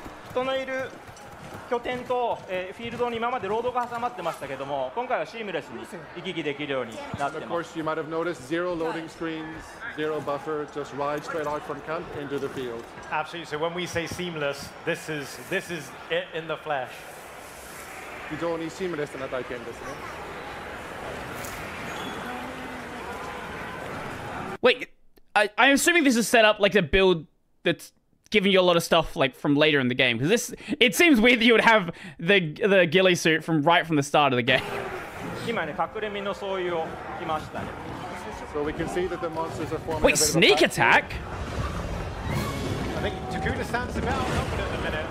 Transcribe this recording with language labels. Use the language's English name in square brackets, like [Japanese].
[Japanese] 人のいる拠点とフィールドに今までロードが挟まってましたけども、今回はシームレスに行き来できるようになってます。 [English] Of course, you might have noticed zero loading screens, zero buffer, just ride straight out from camp into the field. Absolutely. So when we say seamless, this is it in the flesh. [Japanese] 非常にシームレスな体験ですね。 [English] Wait, I'm assuming this is set up like a build that's giving you a lot of stuff like from later in the game, because it seems weird that you would have the ghillie suit right from the start of the game. [Japanese] 今ね、隠れ身のそういうを来ましたね。 [English] So we can see that the monsters are forming. Wait, sneak attack? I think Takuda stands a bit outnumbered at the minute.